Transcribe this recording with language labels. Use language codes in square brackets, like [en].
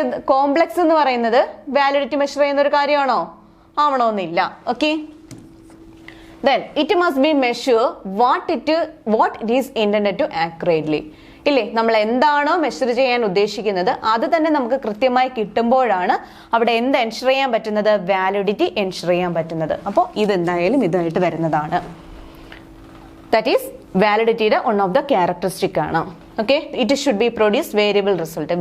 [ml] Complex എന്ന് പറയുന്നത് validity measure ചെയ്യുന്ന ഒരു കാര്യമാണോ? ആവണമെന്നില്ല. [en] Okay, then it must be measure what it is intended to accurately. [ml] ഇല്ലേ, നമ്മൾ എന്താണോ മെഷർ ചെയ്യാൻ ഉദ്ദേശിക്കുന്നത് അത് തന്നെ നമുക്ക് കൃത്യമായി കിട്ടുമ്പോഴാണ് അവിടെ എന്ത് എൻഷർ ചെയ്യാൻ പറ്റുന്നത്? വാലിഡിറ്റി എൻഷർ ചെയ്യാൻ പറ്റുന്നത്. അപ്പോൾ ഇതെന്തായാലും ഇതായിട്ട് വരുന്നതാണ്. [en] That is വാലിഡിറ്റിയുടെ one of the characteristic ആണ്. Okay, it should be produce variable result.